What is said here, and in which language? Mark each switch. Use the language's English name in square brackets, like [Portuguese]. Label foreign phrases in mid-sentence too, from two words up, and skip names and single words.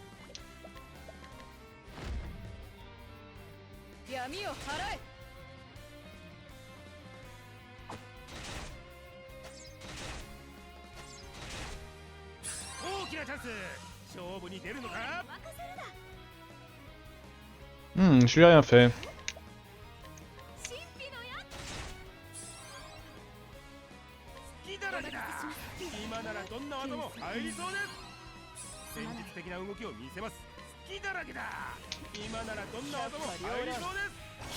[Japanese] 闇を払え。大きなチャンス。勝負に出るのか。 [French] je lui ai rien fait. [Japanese] 隙だらけだ。今ならどんな技も入りそうです。戦術的な動きを見せます。隙だらけだ。今ならどんな技も入りそうです。